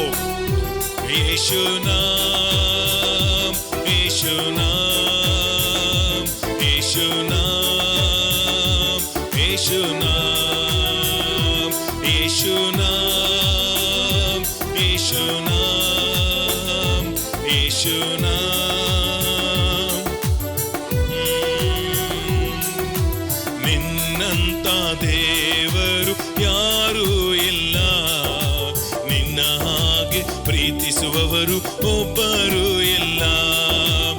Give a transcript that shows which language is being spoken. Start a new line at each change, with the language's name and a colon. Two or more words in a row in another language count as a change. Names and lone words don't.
Hindi: यीशु नाम, यीशु नाम, यीशु नाम, यीशु नाम, यीशु नाम, यीशु नाम, यीशु नाम।
Kannada: ನಿನ್ನಂತ ದೇವರು ಯಾರೂ ಇಲ್ಲ, ನಿನ್ನ ಹಾಗೆ ಪ್ರೀತಿಸುವವರು ಒಬ್ಬರು ಇಲ್ಲ।